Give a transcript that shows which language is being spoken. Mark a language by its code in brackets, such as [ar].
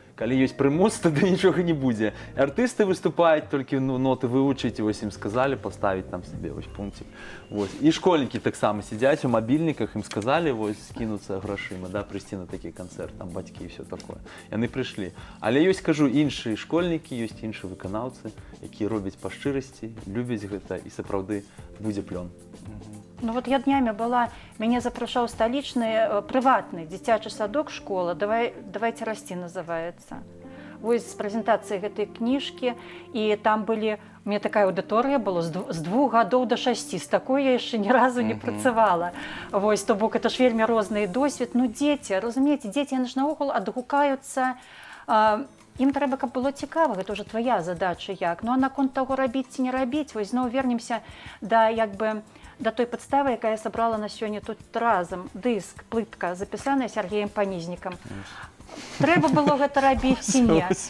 [be] Калі ёсць прымус, тады нічога не будзе. Артысты выступаюць, толькі ноты вывучыць, вось ім сказалі паставіць там сабе вось пунктик. Вось. І школьнікі таксама сядзяць у мабільніках, ім сказалі вось скінуцца грашыма, да, прыйсці на такі канцэрт, там бацькі і ўсё такое. Яны прыйшлі. Але ёсць, кажу, іншыя школьнікі, ёсць іншыя выканаўцы, якія робяць па шчырасці, любяць гэта і сапраўды будзе плён. [ru] Ну вот я днями была, меня запрашаў столичный приватный [be] дзіцячы садок [ru] школа «Давайте расти» называется. Вось с презентацией этой книжки, и там были, у меня такая аудитория была с 2 гадоў до 6, с такой я еще ни разу не працавала. [be] Вось, то бок, это ж вельмі розны досвед. Ну, дети, разумеете, дети, яны ж наогул адгукаюцца, ім трэба, каб было цікава, гэта ўжо твоя задача як. Ну, а наконт таго рабіць ці не рабіць, вось зноў вернемся да, як бы, да той падставы, якая сабрала на сёння тут разам. Дыск, плытка, запісаная Сергеем Панізнікам. Трэба было гэта рабіць ці не?